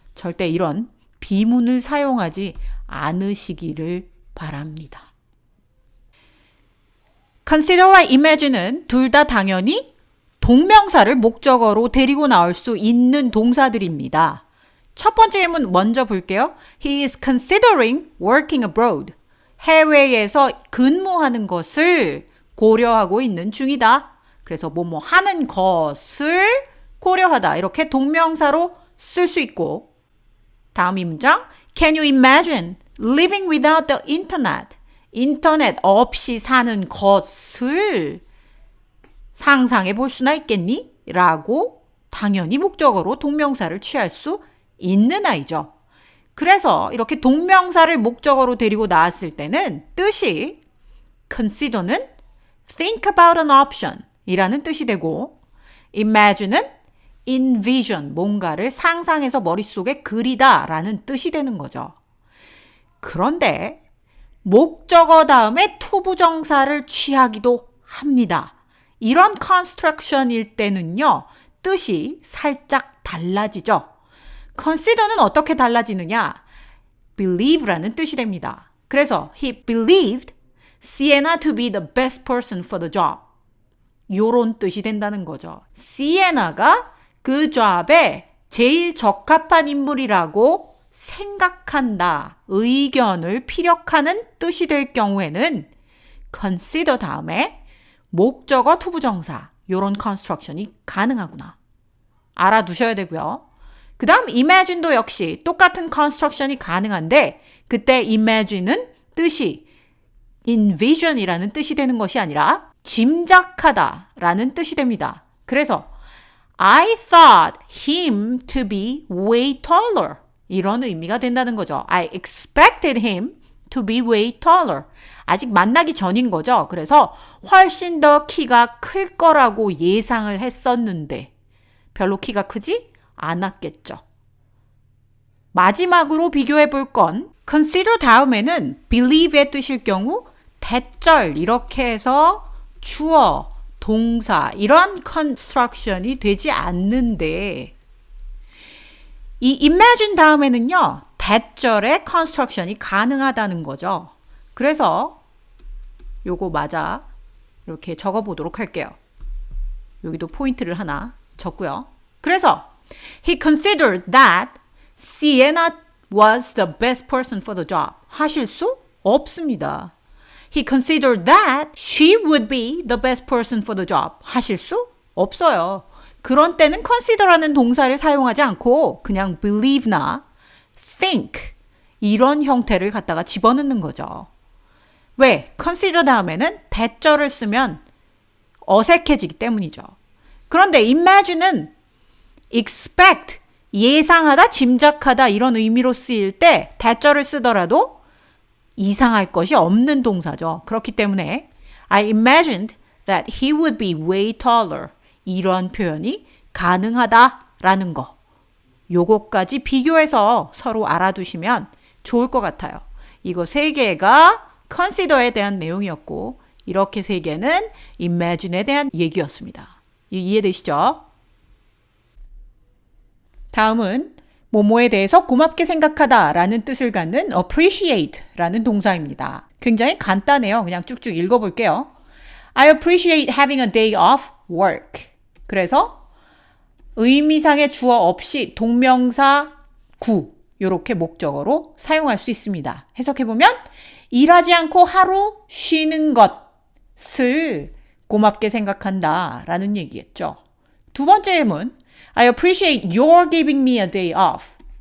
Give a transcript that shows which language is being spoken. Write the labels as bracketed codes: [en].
[ko] 절대 이런 비문을 사용하지 않으시기를 바랍니다. consider와 imagine은 둘 다 당연히 동명사를 목적어로 데리고 나올 수 있는 동사들입니다. 첫 번째 예문 먼저 볼게요. [en] He is considering working abroad. [ko] 해외에서 근무하는 것을 고려하고 있는 중이다. 그래서 뭐뭐 하는 것을 고려하다. 이렇게 동명사로 쓸 수 있고 다음 이 문장 [en] Can you imagine living without the internet? [ko] 인터넷 없이 사는 것을 상상해 볼 수나 있겠니? 라고 당연히 목적어로 동명사를 취할 수 있는 아이죠. 그래서 이렇게 동명사를 목적어로 데리고 나왔을 때는 뜻이 consider는 [en] think about an option [ko] 이라는 뜻이 되고 imagine은 envision, 뭔가를 상상해서 머릿속에 그리다 라는 뜻이 되는 거죠. 그런데 목적어 다음에 투부정사를 취하기도 합니다. 이런 construction일 때는요, 뜻이 살짝 달라지죠. consider는 어떻게 달라지느냐? believe라는 뜻이 됩니다. [en] 그래서 he believed Sienna to be the best person for the job. 요런 뜻이 된다는 거죠. [ko] 시에나가 그 job에 제일 적합한 인물이라고 생각한다. 의견을 피력하는 뜻이 될 경우에는 consider 다음에 목적어 투부정사 요런 construction이 가능하구나. 알아두셔야 되고요. 그 다음 imagine도 역시 똑같은 construction이 가능한데 그때 imagine은 뜻이 envision이라는 뜻이 되는 것이 아니라 짐작하다 라는 뜻이 됩니다. [en] 그래서 I thought him to be way taller. [ko] 이런 의미가 된다는 거죠. [en] I expected him to be way taller. [ko] 아직 만나기 전인 거죠. 그래서 훨씬 더 키가 클 거라고 예상을 했었는데 별로 키가 크지 않았겠죠. 마지막으로 비교해 볼 건 consider 다음에는 believe의 뜻일 경우 대절 이렇게 해서 주어, 동사 이런 construction이 되지 않는데 이 imagine 다음에는요. 대절의 construction이 가능하다는 거죠. 그래서 요거 맞아 이렇게 적어보도록 할게요. 여기도 포인트를 하나 적고요. [en] 그래서 he considered that Sienna was the best person for the job. [ko] 하실 수 없습니다. [en] He considered that she would be the best person for the job. [ko] 하실 수 없어요. 그런 때는 consider라는 동사를 사용하지 않고 그냥 believe나 think 이런 형태를 갖다가 집어넣는 거죠. 왜? consider 다음에는 대절을 쓰면 어색해지기 때문이죠. 그런데 imagine은 expect 예상하다, 짐작하다 이런 의미로 쓰일 때 대절을 쓰더라도 이상할 것이 없는 동사죠. 그렇기 때문에 [en] I imagined that he would be way taller. [ko] 이런 표현이 가능하다라는 거. 요거까지 비교해서 서로 알아두시면 좋을 것 같아요. 이거 세 개가 consider에 대한 내용이었고 이렇게 세 개는 imagine에 대한 얘기였습니다. 이해되시죠? 다음은 뭐뭐에 대해서 고맙게 생각하다 라는 뜻을 갖는 appreciate 라는 동사입니다. 굉장히 간단해요. 그냥 쭉쭉 읽어볼게요. [en] I appreciate having a day off work. [ko] 그래서 의미상의 주어 없이 동명사 구 이렇게 목적어로 사용할 수 있습니다. 해석해보면 일하지 않고 하루 쉬는 것을 고맙게 생각한다 라는 얘기겠죠. 두 번째 예문 [en] I appreciate your giving me a day off.